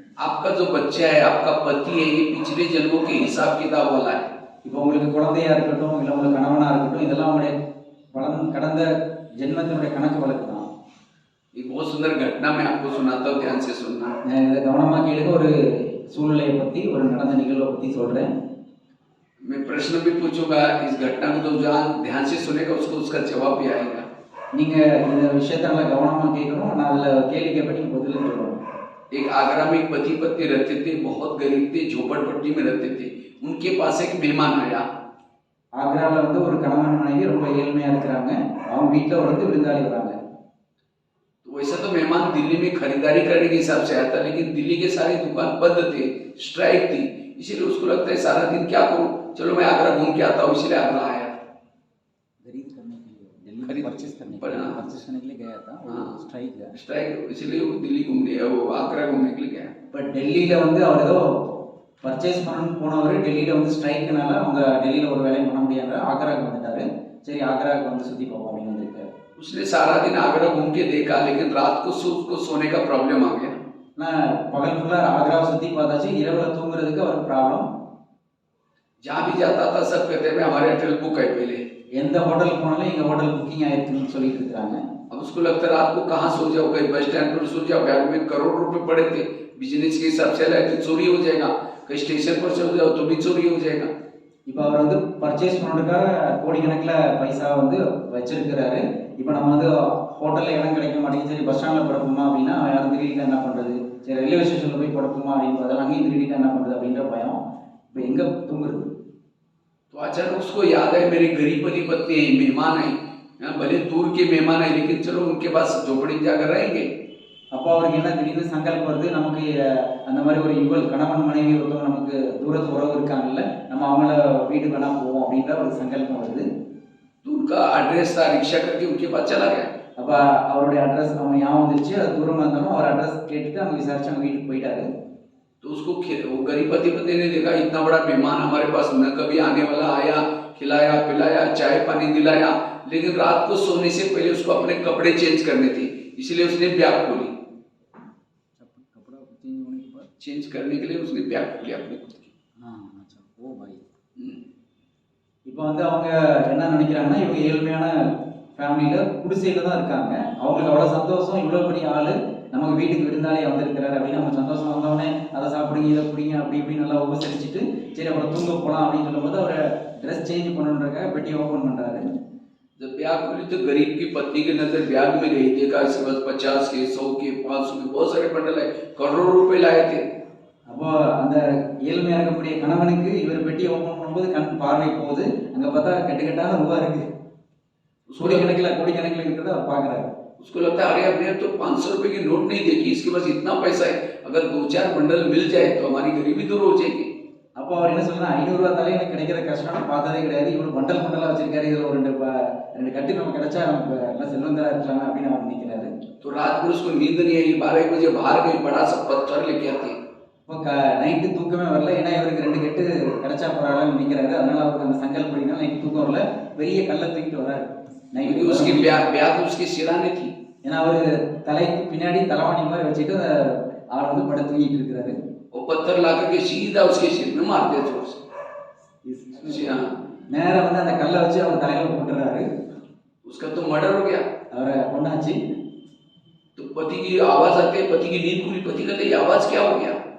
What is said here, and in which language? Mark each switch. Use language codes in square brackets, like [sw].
[hi] आपका जो बच्चा है, आपका पति है, ये पिछले जन्मों के हिसाब किताब वाला है। [ta] இப்போ உங்களுக்கு குழந்தையா இருக்கட்டும் இல்லை உங்களுக்கு கணவனா இருக்கட்டும் இதெல்லாம் உங்களுடைய கடந்த ஜென்மத்தினுடைய கணக்கு வழக்கு தான். [hi] एक बहुत सुंदर घटना मैं आपको सुनाता हूँ, ध्यान से सुनना। [ta] இதை கவனமா கேளுங்க. ஒரு சூழ்நிலையை பத்தி ஒரு நடந்த நிகழ்வை பத்தி சொல்றேன். [hi] मैं प्रश्न भी पूछूंगा, इस घटना को तो जहाँ ध्यान से सुनेगा उसको उसका जवाब भी आएगा। [ta] நீங்க இந்த விஷயத்தை நல்லா கவனமா கேட்கணும். நான் அதுல கேள்வி கேட்பேன், நீங்க பதில் சொல்லணும். [hi] एक आगरा में एक पति पत्नी रहते थे, बहुत गरीब थे, झोपड़पट्टी में रहते थे। उनके पास एक मेहमान आया। [ta] ஆக்ராவில் வந்து ஒரு கணவன் மனைவி ரொம்ப ஏழ்மையா இருக்கிறாங்க. அவங்க வீட்டில் வந்து விருந்தாளி வராங்க. [hi] तो वैसा तो मेहमान दिल्ली में खरीदारी करने के हिसाब से आया था, लेकिन दिल्ली के सारे दुकान बंद थे, स्ट्राइक थी, इसीलिए उसको लगता है सारा दिन क्या करूं, चलो मैं आगरा घूम के आता हूँ, इसलिए आगरा आया। खरीद करने के लिए, दिल्ली परचेस करने के लिए गया था. स्ट्राइक इसलिए वो दिल्ली घूमने, वो आगरा घूमने के लिए गया। [ta] பட் டெல்லியில வந்து அவர் ஏதோ பர்ச்சேஸ் பண்ண போனவர் டெல்லியில வந்து ஸ்ட்ரைக்குனால அவங்க டெல்லியில ஒரு வேலையும் பண்ண முடியாத ஆக்ராவுக்கு வந்துட்டாரு. சரி ஆக்ராவுக்கு வந்து சுத்தி பார்ப்போம் அப்படின்னு வந்திருக்காரு. [hi] उसने सारा दिन आगरा घूम के देखा, लेकिन रात को उसको सोने का प्रॉब्लम आ गया। [ta] நான் பகல் ஃபுல்லா ஆக்ராவை சுத்தி பார்த்தாச்சு, இரவுல தூங்குறதுக்கு அவருக்கு ப்ராப்ளம். [hi] जहाँ भी जाता था सब कहते हैं हमारे होटल बुक है पहले, [ta] எந்த ஹோட்டலுக்கு போனாலும் எங்க ஹோட்டல் புக்கிங் ஆயிருக்குன்னு சொல்லிட்டு இருக்காங்க. [hi] अब उसको लगता है रात को कहाँ सो जाओ, कहीं बस स्टैंड पर सो जाओ, बैग में करोड़ रुपए पड़े थे, बिजनेस के हिसाब से लाए थे, चोरी हो जाएगा, कहीं स्टेशन पर सो जाओ तो भी चोरी हो जाएगा। [ta] இப்போ அவர் வந்து பர்ச்சேஸ் பண்ணுறதுக்காக கோடிக்கணக்கில் பைசா வந்து வச்சிருக்கிறாரு. இப்போ நம்ம வந்து ஹோட்டலில் இடம் கிடைக்க மாட்டேங்குது, சரி பஸ் ஸ்டாண்டில் படுப்போமா அப்படின்னா யாரும் திருடிட்டா என்ன பண்ணுறது, சரி ரயில்வே ஸ்டேஷனில் போய் படுப்போமா அப்படின்னு பார்த்தா அங்கேயும் திருடிட்டா என்ன பண்ணுறது அப்படின்ற பயம். இப்போ எங்கே தூங்குறது? [hi] तो अचानक उसको याद है मेरी गरीब पति पत्नी है, मेहमान है, भले दूर के मेहमान है, लेकिन चलो उनके पास झोपड़ी जाकर रहेंगे। [ta] அப்போ அவருக்கு என்ன திடீர்னு சங்கல்பம் வருது, நமக்கு அந்த மாதிரி ஒரு யுகல் கணவன் மனைவி ஒருத்தவங்க நமக்கு தூரத்து உறவு இருக்காங்கல்ல, நம்ம அவங்கள வீட்டுக்கு வேணா போவோம் அப்படின்ற ஒரு சங்கல்பம் வருது. [hi] तो उनका एड्रेस था, रिक्शा करके उनके पास चला गया। [ta] அப்போ அவருடைய அட்ரஸ் அவங்க ஞாபகம் வந்துருச்சு, அது தூரமாக இருந்தாலும் அவர் அட்ரஸ் கேட்டுட்டு அவங்க விசாரிச்சு அவங்க வீட்டுக்கு போயிட்டாரு. [hi] तो उसको वो गरीब पति पत्नी ने देखा इतना बड़ा मेहमान हमारे पास न कभी आने वाला, आया, खिलाया पिलाया, चाय पानी दिलाया, लेकिन रात को सोने से पहले उसको अपने कपड़े चेंज करने थे, इसलिए उसने बैग खोली। कपड़ा चेंज होने के बाद चेंज करने के लिए उसने बैग खोली अपने खुद की। हाँ अच्छा वो भाई [ta] இப்போ வந்து அவங்க என்ன நினைக்கிறாங்கன்னா இவங்க ஏழ்மையான ஃபேமிலியில் குடிசையில் தான் இருக்காங்க. அவங்களுக்கு அவ்வளோ சந்தோஷம், இவ்வளோ பெரிய ஆள் நமக்கு வீட்டுக்கு விருந்தாளியாக வந்திருக்கிறாரு அப்படின்னு அவங்க சந்தோஷம் வந்தோடனே அதை சாப்பிடுங்க இதை பிடிங்க அப்படி இப்படி நல்லா உபசரிச்சுட்டு சரி அப்புறம் தூங்க போகலாம் அப்படின்னு சொல்லும்போது அவரை ட்ரெஸ் சேஞ்ச் பண்ணுறதுக்காக பெட்டி ஓப்பன் பண்ணுறாரு. [hi] जब ब्याग खुली तो गरीब की पत्नी की नजर ब्याग में गई, देखा इसके पास 50 के 100 के 500 के बहुत सारे बंडल है, करोड़ों रुपए लाए थे। [ta] அப்போ அந்த ஏழ்மையாக இருக்கக்கூடிய கணவனுக்கு இவர் பெட்டியை ஓப்பன் பண்ணும்போது கண் பார்வை போகுது, அங்கே பார்த்தா கட்டுக்கட்டாக ரூபா இருக்கு, கோடிக்கணக்கில் இருக்கிறத அவர் பார்க்குறாரு. [hi] उसको लगता है अरे हमने तो 500 रुपए की नोट नहीं देखी, इसके पास इतना पैसा है, अगर 2-4 बंडल मिल जाए तो हमारी गरीबी दूर हो जाएगी। [ta] அப்போ அவர் என்ன சொல்றாரு, 500 ரூபா தாலே எனக்கு கிடைக்கிற கஷ்டம் நான் பார்த்ததே கிடையாது, இவ்வளோ பண்டல் பண்டலாக வச்சிருக்காரு, இதில் ஒரு ரெண்டு கட்டு நம்ம கிடைச்சா நமக்கு எல்லாம் செல்வந்தரா இருக்கலாமே அப்படின்னு அவர் நினைக்கிறாரு. [hi] तो रात भर उसको नींद नहीं आई, 12 बजे बाहर गई, बड़ा सा पत्थर लेके आती। [ta] இப்போ நைட்டு தூக்கமே வரல, ஏன்னா இவருக்கு 2 கட்டு கிடைச்சா பரவாயில்லன்னு நினைக்கிறாரு. அதனால அவருக்கு அந்த சங்கல்படினால நைட்டு தூக்கம் வரல, பெரிய கல்லை தூக்கிட்டு வராரு. நைட்டு [hi] उसकी ब्याग उसकी सिराने थी, [ta] ஏன்னா அவரு தலைக்கு பின்னாடி தலைவாணி மாதிரி வச்சுட்டு அவர் வந்து படுத்து தூங்கிட்டு இருக்கிறாரு. [hi] वो पत्थर ला करके सीधा उसके सिर में मार दिया जोर से। [ta] நேரா வந்து அந்த கல்லை வச்சு அவர் தலையில போட்டுறாரு. [hi] उसका तो मर्डर हो गया। [ta] அவரை கொண்டாச்சு. [hi] तो पति की आवाज आती है, पति की नींद खुली, पति कहते ये आवाज क्या हो गया?